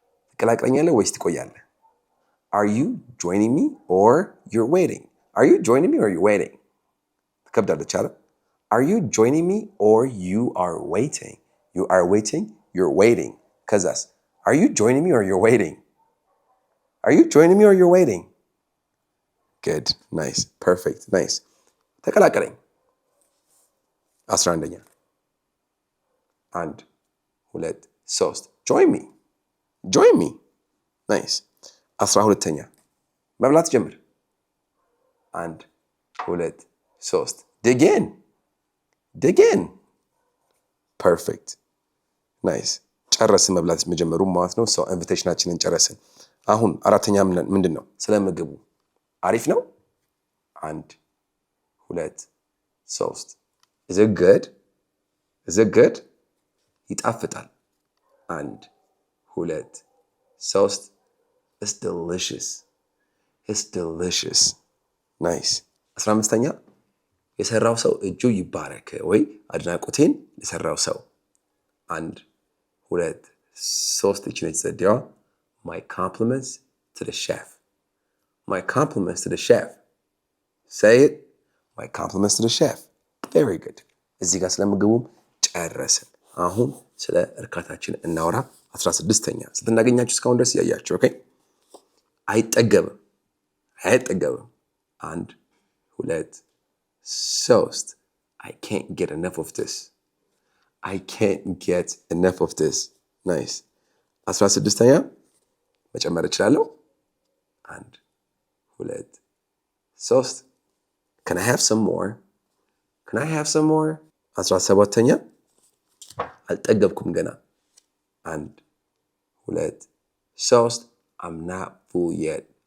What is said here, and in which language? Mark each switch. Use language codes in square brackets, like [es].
[am] ትቀላቀለኛለህ ወይስ ትቆያለህ? [en] Are you joining me or you're waiting? Are you joining me or you're waiting? [am] ትከብዳለች አይደል? [en] Are you joining me or you are waiting? You are waiting, you're waiting. ከዛስ Are you joining me or you're waiting? Are you joining me or you're waiting? Good. Nice. Perfect. Nice. ተቀላቀለኝ። 11ኛ 1 2 3 Join me. Join me. Nice. 12ኛ [am] መብላት ጀምር። [en] 1 2 3 Dig in. Dig in. Perfect. Nice. [am] ጨረስን መብላት መጀመሩ ማለት ነው። ሰው ኢንቪቴሽናችንን ጨረስን። አሁን አራተኛ ምንድን ነው? ስለ ምግቡ አሪፍ ነው። 1 2 3 [en] Is it good? Is it good? ይጣፍጣል። 1 2 3 It's delicious. It's delicious. Nice. [am] 15ኛ የሰራው ሰው እጁ ይባረክ ወይ አድናቆቴን የሰራው ሰው 1 2 3 እቺ ነች ዘዴዋ። [en] My compliments to the chef. My compliments to the chef. Say it. My compliments to the chef. Very good. [am] እዚህ ጋር ስለምግቡም ጨረስን። አሁን ስለ እርካታችን እናወራ። 16ኛ ስትናገኛችሁ እስካሁን ድረስ ያያችሁ ኦኬ። አይጠገብም 1 2 3 [en] I can't get enough of this. I can't get enough of this. Nice. [am] 16ኛ መጨመር እችላለሁ። [en] 1 2 3 Can I have some more? Can I have some more? [am] 17ኛ አልጠገብኩም ገና [en] 1 2 3 I'm not full yet.